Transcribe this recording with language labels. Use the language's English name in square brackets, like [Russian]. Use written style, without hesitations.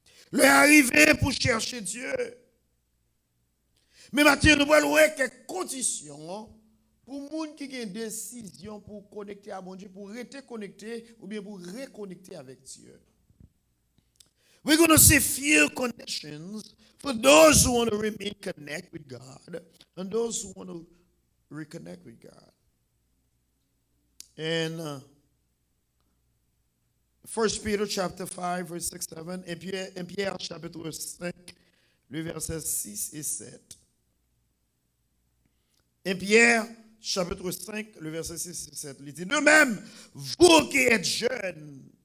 [French] Le arriver pour chercher Dieu. Mais maintenant, nous voyons quelques conditions pour les gens qui ont une décision pour connecter à bon Dieu, pour rester connecté ou bien pour reconnecter avec Dieu. [English] We're going to see few conditions for those who want to remain connected with God and those who want to reconnect with God. And 1 Peter chapter 5, verse 6, 7, [French] et Pierre chapitre 5, le verset 6 et 7. Et Pierre chapitre 5, le verset 6 et 7, il dit, de même, vous qui êtes jeunes,